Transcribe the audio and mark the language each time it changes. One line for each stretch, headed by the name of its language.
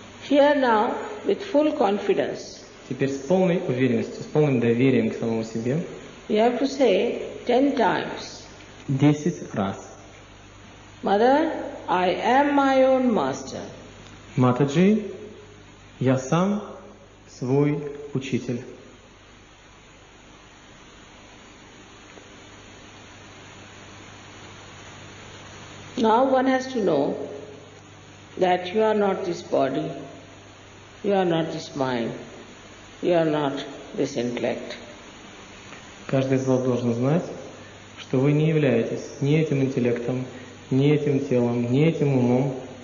English: Here now, with full confidence,
Russian: Теперь с полной уверенностью, с полным доверием к самому себе,
English: you have to say 10 times,
Russian: 10 раз.
English: Mother, I am my own master.
Russian: Матаджи, я сам свой учитель.
English: Now one has to know that you are not this body, you are not this mind, you are not this intellect.
Russian: Каждый из вас должен знать, что вы не являетесь ни этим интеллектом, ни этим телом, ни этим умом.